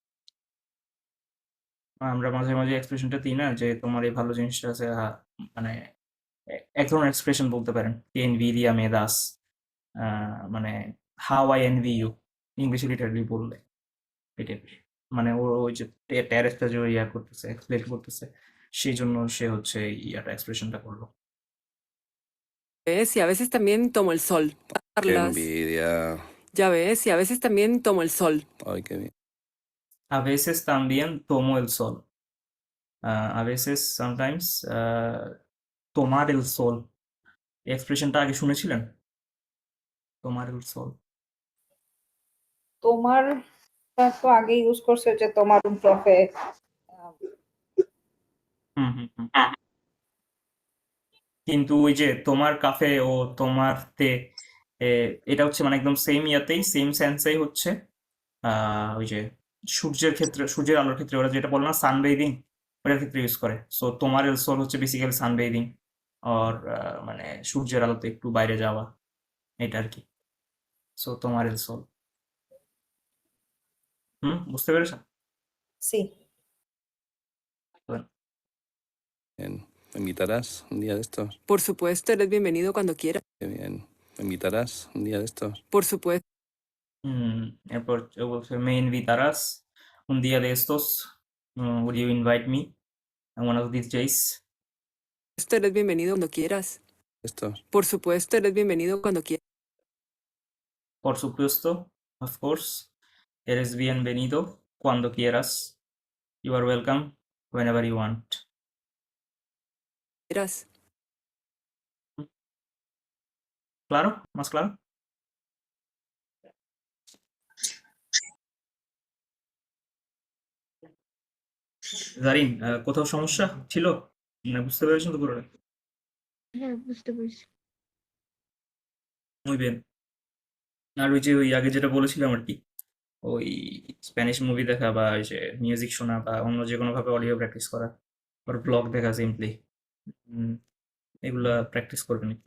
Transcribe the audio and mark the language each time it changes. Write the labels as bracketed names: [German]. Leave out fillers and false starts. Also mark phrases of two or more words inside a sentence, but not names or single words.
[Bangla] আমরা মাঝে মাঝে এক্সপ্রেশনটা দিই না যে তোমার এই ভালো জিনিসটা আছে, মানে এক ধরনের এক্সপ্রেশন বলতে পারেন, [Spanish] qué envidia me das, [Bangla] মানে [English] how I envy you, [Bangla] ইংলিশে লিটারালি বললে এটা, মানে ওই যে ট্যারেসটা যে ইয়া করতেছে, এক্সপ্লেন করতেছে, সেই জন্য সে হচ্ছে ইয়াটা এক্সপ্রেশনটা করলো। [Spanish] ¿Ves? Y a veces también tomo el sol. Qué Cuidarlas. envidia. Ya ves, y a veces también tomo el sol. Ay, qué bien. A veces también tomo el sol. A veces, sometimes, tomar el sol, [Bangla] এক্সপ্রেশনটা আগে শুনেছিলেন? [Spanish] tomar el sol. [Bangla] তোমার তো আগে ইউজ করছে যে তোমার প্রফে, হুম হুম হুম। কিন্তু ওই যে [Spanish] tomar café [Bangla] ও [Spanish] tomar té, [Bangla] এটা হচ্ছে মানে একদম সেম ইয়াতেই, সেম সেন্সেই হচ্ছে ওই যে সূর্যের ক্ষেত্রে, সূর্যের আলোর ক্ষেত্রে ওরা যেটা বলে না সানবেইদিং, ওটার ক্ষেত্রে ইউজ করে। সো [Spanish] tomar el sol [Bangla] হচ্ছে বেসিক্যালি সানবেইদিং, আর মানে সূর্যের আলোতে একটু বাইরে যাওয়া, এটা আর কি। সো [Spanish] tomar el sol. [Bangla] বুঝতে পেরেছেন? [Spanish] সি Bien. ¿Me invitarás un día de estos? Por supuesto, eres bienvenido cuando quieras. Qué bien. ¿Me invitarás un día de estos? Por supuesto, [Bangla] এরপর ও বলছে [Spanish] me invitarás un día de estos, [English] would you invite me one of these days? [Spanish] eres bienvenido cuando quieras. Estos. Por supuesto, eres bienvenido cuando quieras. Por supuesto, [English] of course, [Spanish] eres bienvenido cuando quieras. [English] You are welcome whenever you want. [Spanish] ¿Claro? ¿Más claro? [Bangla] জারিন, কোথাও সমস্যা ছিল? মানে বুঝতে পেরেছেন তো পুরোটা? হ্যাঁ, বুঝতে পারছি। [Spanish] Muy bien. [Bangla] আর ওই যে ওই আগে যেটা বলেছিলাম আর কি, ওই [English] Spanish movie [Bangla] দেখা বা ওই যে মিউজিক শোনা বা অন্য যে কোনো ভাবে [English] audio practice [Bangla] করা, আর ব্লগ দেখা সিম্পলি, এগুলা প্র্যাকটিস করবেন একটু।